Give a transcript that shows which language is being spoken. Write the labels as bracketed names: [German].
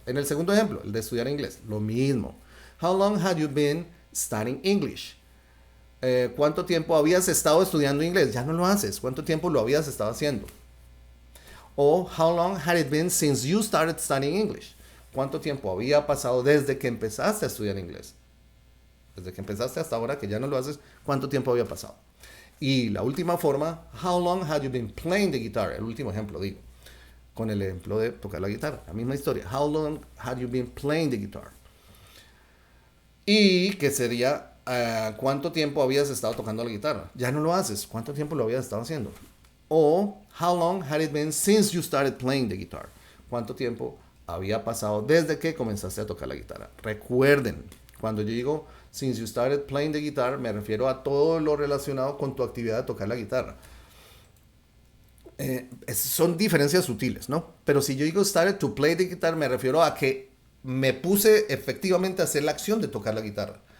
[Spanish] En el segundo ejemplo, el de estudiar inglés, lo mismo. [English] How long had you been studying English? [Spanish] ¿Cuánto tiempo habías estado estudiando inglés? Ya no lo haces. ¿Cuánto tiempo lo habías estado haciendo? [English] O how long had it been since you started studying English? [Spanish] ¿Cuánto tiempo había pasado desde que empezaste a estudiar inglés? Desde que empezaste hasta ahora que ya no lo haces, ¿cuánto tiempo había pasado? Y la última forma, [English] how long had you been playing the guitar? [Spanish] El último ejemplo, digo, con el ejemplo de tocar la guitarra. La misma historia. [English] How long had you been playing the guitar? [Spanish] Y que sería, ¿cuánto tiempo habías estado tocando la guitarra? Ya no lo haces. ¿Cuánto tiempo lo habías estado haciendo? [English] O, how long had it been since you started playing the guitar? [Spanish] ¿Cuánto tiempo había pasado desde que comenzaste a tocar la guitarra? Recuerden, cuando yo digo [English] since you started playing the guitar, [Spanish] me refiero a todo lo relacionado con tu actividad de tocar la guitarra. Son diferencias sutiles, ¿no? Pero si yo digo [English] started to play the guitar, [Spanish] me refiero a que me puse efectivamente a hacer la acción de tocar la guitarra.